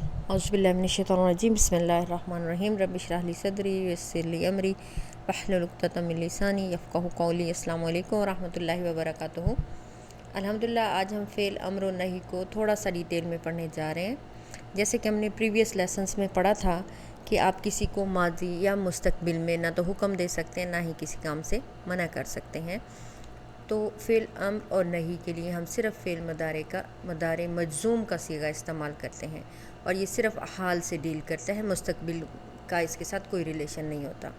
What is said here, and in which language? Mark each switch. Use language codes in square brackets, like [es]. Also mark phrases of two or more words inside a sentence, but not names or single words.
[ar] أعوذ بالله من الشيطان الرجيم بسم الله الرحمن الرحيم رب اشرح لي صدري ويسر لي أمري واحلل عقدة من لساني يفقهوا قولي. السلام عليكم ورحمة الله وبركاته. [hi] अल्हम्दुलिल्लाह आज हम [ar] فعل أمر [hi] और नही को थोड़ा सा डिटेल में पढ़ने जा रहे हैं। जैसे कि हमने [en] previous lessons [hi] में पढ़ा था कि आप किसी को माज़ी या मुस्तक़बिल में ना तो हुक्म दे सकते हैं ना ही किसी काम से मना कर सकते हैं। तो [ar] فعل أمر [hi] और नही के लिए हम सिर्फ़ [ar] فعل مضارع مجزوم [hi] का सीगा इस्तेमाल करते हैं और ये सिर्फ़ हाल से डील करता है, मुस्तक़बिल का इसके साथ कोई रिलेशन नहीं होता।